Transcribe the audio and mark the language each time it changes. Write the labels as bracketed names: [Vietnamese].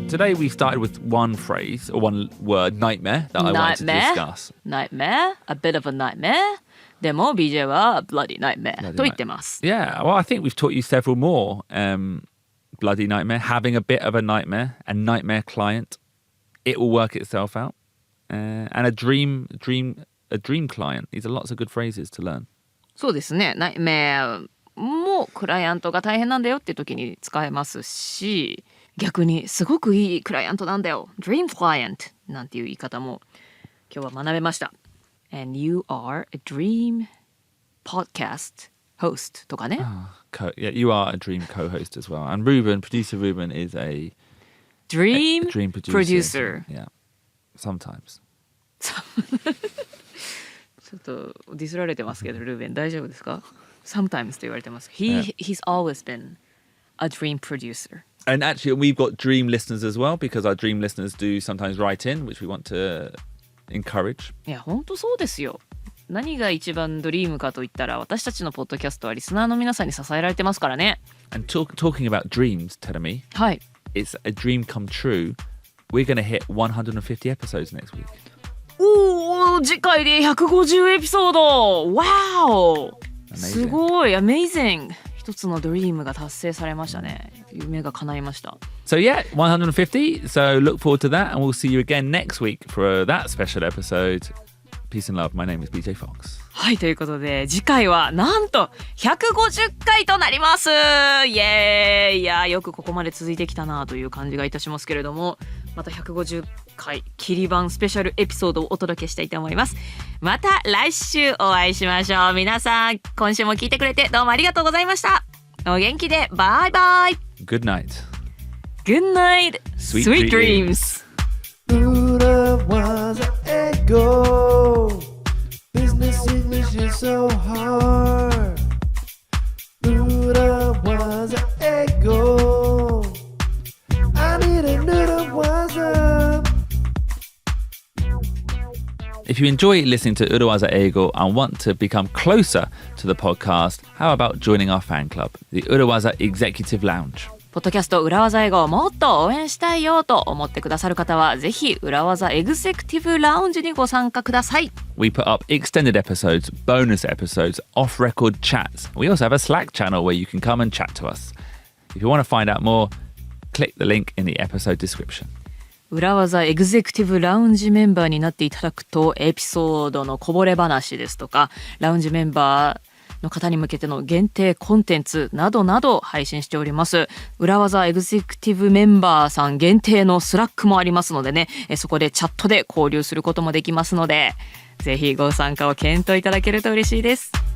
[English] Today we started with one phrase or one word, nightmare, that I wanted to discuss. Nightmare? A bit of a nightmare? [Japanese] でも BJ は [English] bloody nightmare [Japanese] と言ってます。 [English] Yeah, well, I think we've taught you several more. Bloody nightmare, having a bit of a nightmare, a nightmare client, it will work itself out, and a dream client. These are lots of good phrases to learn. [Japanese] そうですね。 nightmare もクライアントが大変なんだよっていう時に使えますし、逆にすごくいいクライアントなんだよ。 [English] dream client [Japanese] なんていう言い方も今日は学べました。 [English] And you are a dream podcast host [Japanese] とかね。 [English] Yeah, you are a dream co-host as well. And producer Ruben is a dream producer. Yeah, sometimes. [Japanese] ちょっとディスられてますけど、ルーベン大丈夫ですか？ Sometimes と言われてます。 [English] He's always been a dream producer. And actually, we've got dream listeners as well, because our dream listeners do sometimes write in, which we want to encourage. [Japanese] いや、本当そうですよ。何が一番ドリームかといったら、私たちのポッドキャストはリスナーの皆さんに支えられてますからね。 [English] And talking about dreams, Teremi, [Japanese] はい。 [English] It's a dream come true. We're going to hit 150 episodes next week. [Japanese] おー、次回で150エピソード。 [English] Wow! [Japanese] すごい、 [English] Amazing! [Japanese] 一つのドリームが達成されましたね。夢が叶いました。 [English] So yeah, 150. So look forward to that, and we'll see you again next week for that special episode. Peace and love. My name is BJ Fox. [Japanese] はい、ということで次回はなんと150回となります。イエーイ。いや、よくここまで続いてきたなという感じがいたしますけれども、また150回切り版スペシャルエピソードをお届けしたいと思います。また来週お会いしましょう。皆さん、今週も聞いてくれてどうもありがとうございました。お元気で。バイバイ。 [English] Good night. Good night. Sweet dreams. Buddha was an ego. Business English is so hard. Buddha was an ego. I need a noodle was a. If you enjoy listening to Urawaza Eigo and want to become closer to the podcast, how about joining our fan club, the Urawaza Executive Lounge? [Japanese] ポッドキャスト裏技英語をもっと応援したいよと思ってくださる方は、ぜひ裏技エグゼクティブラウンジにご参加ください。 [English] We put up extended episodes, bonus episodes, off-record chats. We also have a Slack channel where you can come and chat to us. If you want to find out more, click the link in the episode description. [Japanese] 裏技エグゼクティブラウンジメンバーになっていただくと、エピソードのこぼれ話ですとか、ラウンジメンバーの方に向けての限定コンテンツなどなど配信しております。裏技エグゼクティブメンバーさん限定のスラックもありますのでね、そこでチャットで交流することもできますので、ぜひご参加を検討いただけると嬉しいです。